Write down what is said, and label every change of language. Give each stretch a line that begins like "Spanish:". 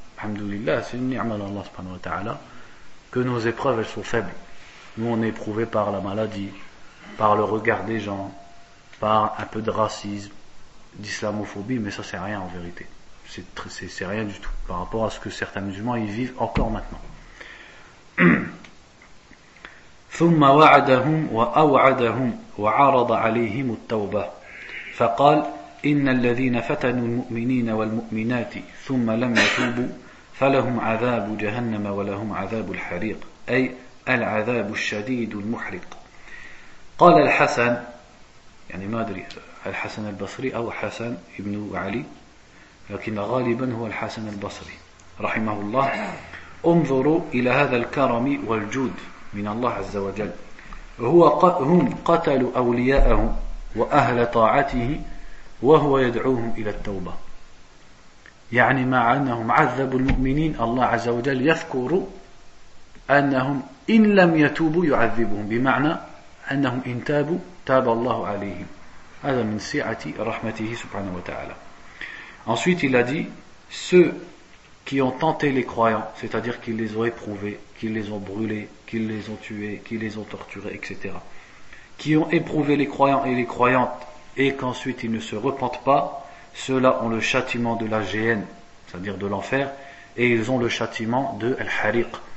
French: Alhamdoulilah, c'est une ni'ma d'Allah, subhanahu wa ta'ala, que nos épreuves, elles sont faibles. Nous, on est éprouvés par la maladie, par le regard des gens, par un peu de racisme, d'islamophobie, mais ça c'est rien en vérité. C'est rien du tout par rapport à ce que certains musulmans ils vivent encore maintenant.
Arabic: ثم وعدهم وأوعدهم وعرض عليهم التوبة فقال إن الذين فتنوا المؤمنين والمؤمنات ثم لم يتوبوا فلهم عذاب جهنم ولهم عذاب الحريق أي العذاب الشديد المحرق. قال الحسن, يعني ما أدري الحسن البصري أو حسن ابن علي, لكن غالبا هو الحسن البصري رحمه الله, انظروا إلى هذا الكرم والجود من الله عز وجل. هم قتلوا أولياءه وأهل طاعته وهو يدعوهم إلى التوبة, يعني مع أنهم عذبوا المؤمنين الله عز وجل يذكر أنهم إن لم يتوبوا يعذبهم, بمعنى أنهم إن تابوا تاب الله عليهم. هذا من سعة رحمته سبحانه وتعالى.
French: Ensuite il a dit ceux qui ont tenté les croyants, c'est-à-dire qu'ils les ont éprouvés, qu'ils les ont brûlés, qu'ils les ont tués, qu'ils les ont torturés, etc. Qui ont éprouvé les croyants et les croyantes et qu'ensuite ils ne se repentent pas, ceux-là ont le châtiment de la géhenne, c'est-à-dire de l'enfer, et ils ont le châtiment de al-hariq.